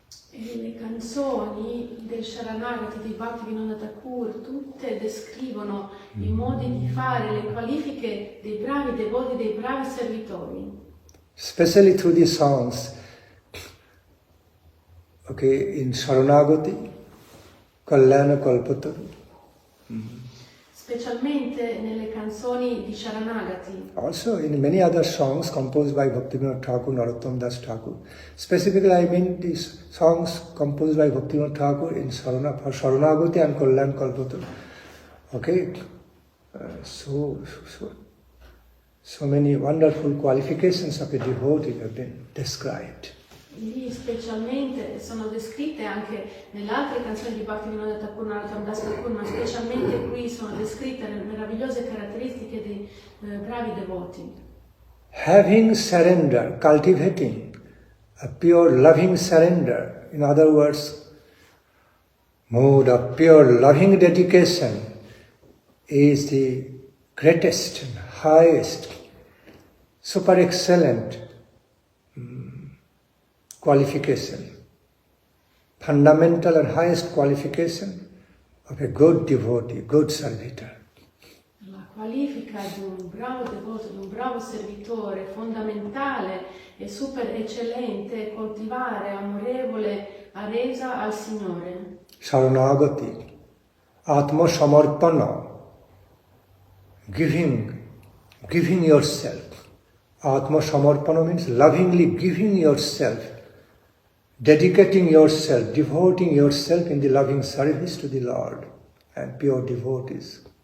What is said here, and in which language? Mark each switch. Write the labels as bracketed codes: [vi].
[it] E le canzoni del Sharanagati di Bhakti Nandan Thakur tutte descrivono i modi di fare, le qualifiche dei bravi devoti, dei bravi servitori. [en] Especially through the songs, okay, in Sharanagati, Kalyana Kalpataru. [it] Specialmente nelle canzoni di Sharanagati. [en] Also in many other songs composed by Bhaktivinoda Thakur, Narottam Das Thakur. Specifically, I mean these songs composed by Bhaktivinoda Thakur in Sharanagati and Kalyan Kalpataru. Okay, so many wonderful qualifications of a devotee have been described. [it] Lì specialmente sono descritte anche nelle altre canzoni di Bhakti Nandan Thakur, Narottam Das Thakur, ma specialmente qui sono descritte le meravigliose caratteristiche dei bravi devoti. [en] Having surrender, cultivating a pure loving surrender, in other words, mode of pure loving dedication is the greatest and highest, super excellent qualification, fundamental and highest qualification of a good devotee, good servitor. [it] La qualifica di un bravo devoto, di un bravo servitore, fondamentale e super eccellente è coltivare amorevole resa al Signore. [en] Saranagati, Atma Samarpana, giving yourself. Atma Samarpana means lovingly giving yourself, dedicating yourself, devoting yourself in the loving service to the Lord and pure devotees.